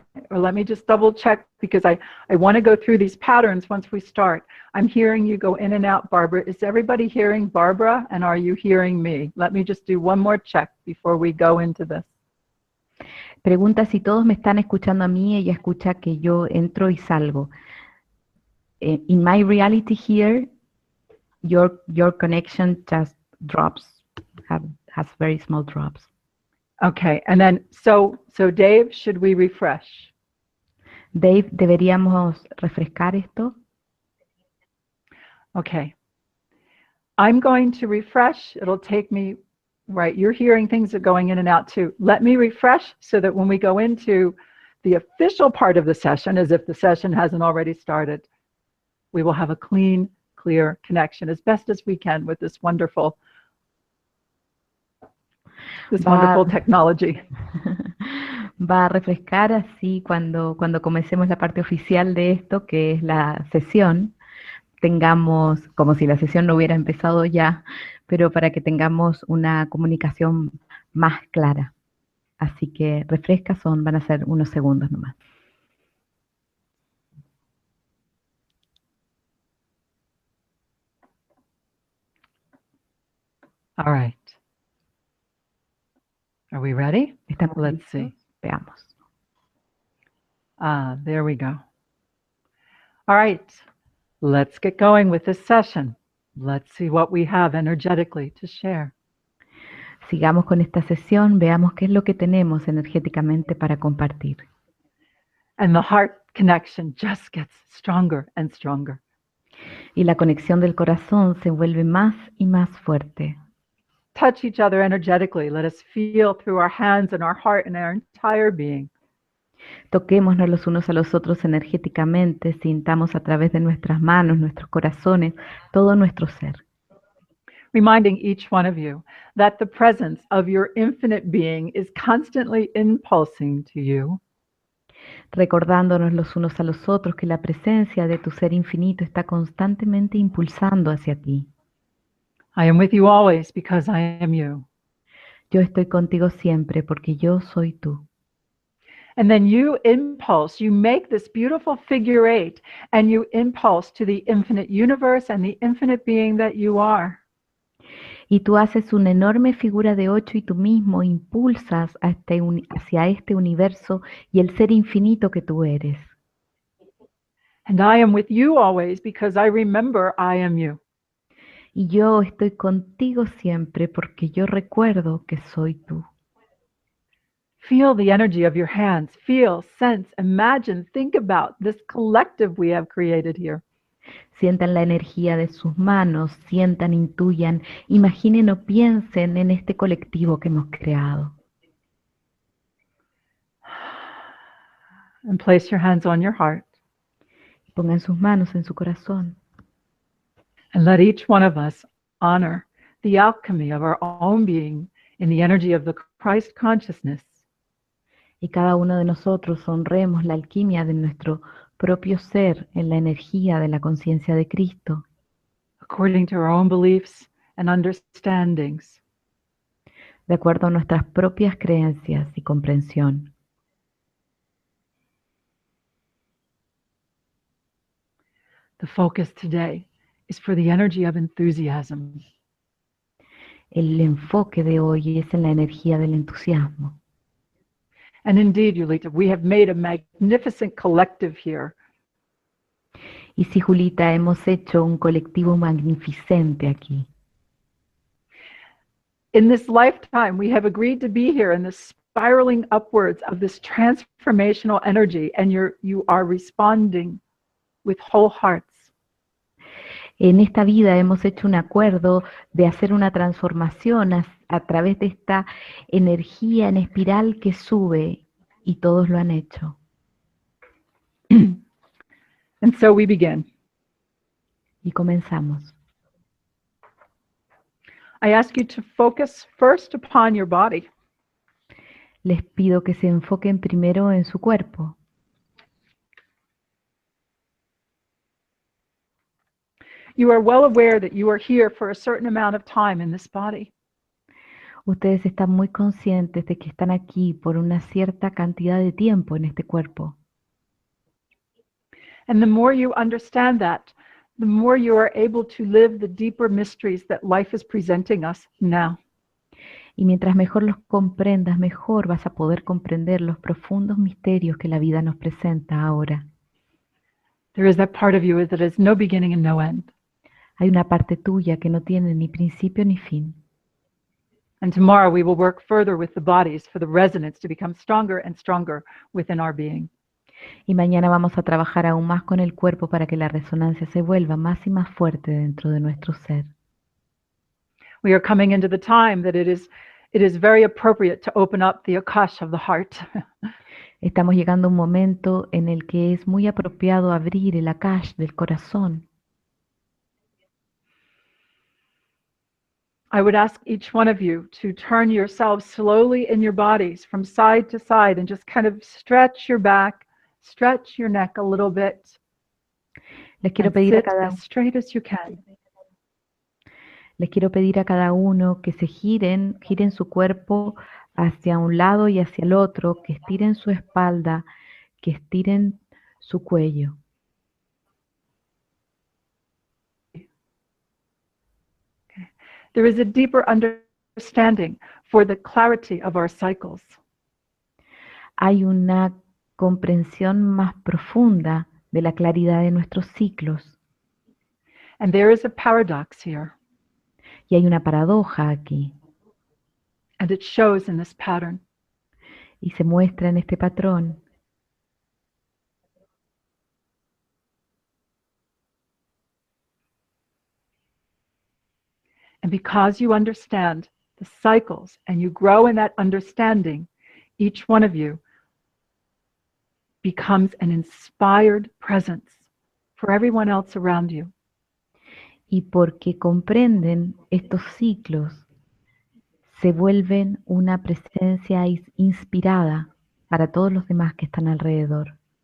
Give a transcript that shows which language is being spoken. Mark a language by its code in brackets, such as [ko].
[en] or let me just double check because I want to go through these patterns once we start. I'm hearing you go in and out, Barbara. Is everybody hearing Barbara? And are you hearing me? Let me just do one more check before we go into this. [es] Pregunta si todos me están escuchando a mí. Ella escucha que yo entro y salgo. [en] In my reality here, your connection just drops, has very small drops. Okay, and then, so Dave, should we refresh? [es] Dave, ¿deberíamos refrescar esto? [en] Okay. I'm going to refresh. It'll take me, right, you're hearing things that are going in and out too. Let me refresh so that when we go into the official part of the session, as if the session hasn't already started, we will have a clean, clear connection as best as we can with this wonderful technology. [es] Va a refrescar así cuando comencemos la parte oficial de esto, que es la sesión, tengamos, como si la sesión no hubiera empezado ya, pero para que tengamos una comunicación más clara. Así que refresca, van a ser unos segundos nomás. [en] All right. Are we ready? [es] ¿Estamos [en] Let's [es] listos? [en] see. [es] Veamos. [en] There we go. All right. Let's get going with this session. Let's see what we have energetically to share. [es] Sigamos con esta sesión, veamos qué es lo que tenemos energéticamente para compartir. [en] And the heart connection just gets stronger and stronger. [es] Y la conexión del corazón se vuelve más y más fuerte. [en] Touch each other energetically. Let us feel through our hands and our heart and our entire being. [es] Toquémonos los unos a los otros energéticamente, sintamos a través de nuestras manos, nuestros corazones, todo nuestro ser. [en] Reminding each one of you that the presence of your infinite being is constantly impulsing to you. [es] Recordándonos los unos a los otros que la presencia de tu ser infinito está constantemente impulsando hacia ti. [en] I am with you always because I am you. [es] Yo estoy contigo siempre porque yo soy tú. [en] And then you impulse, you make this beautiful figure eight, and you impulse to the infinite universe and the infinite being that you are. [es] Y tú haces una enorme figura de 8 y tú mismo impulsas hacia este universo y el ser infinito que tú eres. [en] And I am with you always because I remember I am you. [es] Y yo estoy contigo siempre porque yo recuerdo que soy tú. [en] Feel the energy of your hands. Feel, sense, imagine, think about this collective we have created here. [es] Sientan la energía de sus manos, sientan, intuyan, imaginen o piensen en este colectivo que hemos creado. [en] And place your hands on your heart. [es] Pongan sus manos en su corazón. [en] And let each one of us honor the alchemy of our own being in the energy of the Christ consciousness. [es] Y cada uno de nosotros honremos la alquimia de nuestro propio ser en la energía de la conciencia de Cristo. [en] According to our own beliefs and understandings. [es] De acuerdo a nuestras propias creencias y comprensión. [en] The focus today is for the energy of enthusiasm. [es] El enfoque de hoy es en la energía del entusiasmo. [en] And indeed, Yulita, we have made a magnificent collective here. [es] Y sí, Julita, hemos hecho un colectivo magnificente aquí. [en] In this lifetime, we have agreed to be here in this spiraling upwards of this transformational energy, and you are responding with whole hearts. [es] En esta vida hemos hecho un acuerdo de hacer una transformación a través de esta energía en espiral que sube, y todos lo han hecho. [en] And so we begin. [es] Y comenzamos. [en] I ask you to focus first upon your body. [es] Les pido que se enfoquen primero en su cuerpo. [en] You are well aware that you are here for a certain amount of time in this body. [es] Ustedes están muy conscientes de que están aquí por una cierta cantidad de tiempo en este cuerpo. [en] And the more you understand that, the more you are able to live the deeper mysteries that life is presenting us now. [es] Y mientras mejor los comprendas, mejor vas a poder comprender los profundos misterios que la vida nos presenta ahora. [en] There is that part of you that has no beginning and no end. [es] Hay una parte tuya que no tiene ni principio ni fin. [en] And tomorrow we will work further with the bodies for the resonance to become stronger and stronger within our being. [es] Y mañana vamos a trabajar aún más con el cuerpo para que la resonancia se vuelva más y más fuerte dentro de nuestro ser. [en] We are coming into the time that it is very appropriate to open up the akash of the heart. [es] Estamos llegando a un momento en el que es muy apropiado abrir el akash del corazón. [en] I would ask each one of you to turn yourselves slowly in your bodies from side to side and just kind of stretch your back, stretch your neck a little bit, [es] Les quiero [en] and [es] pedir a [en] sit [es] cada [en] as straight as you can. [es] Les quiero pedir a cada uno que se giren su cuerpo hacia un lado y hacia el otro, que estiren su espalda, que estiren su cuello. [en] There is a deeper understanding for the clarity of our cycles. [es] Hay una comprensión más profunda de la claridad de nuestros ciclos. [en] And there is a paradox here. [es] Y hay una paradoja aquí. [en] And it shows in this pattern. [es] Y se muestra en este patrón. [en] And because you understand the cycles and you grow in that understanding, each one of you becomes an inspired presence for everyone else around you. [es] Y porque comprenden estos ciclos, se vuelven una presencia inspirada para todos los demás que están alrededor.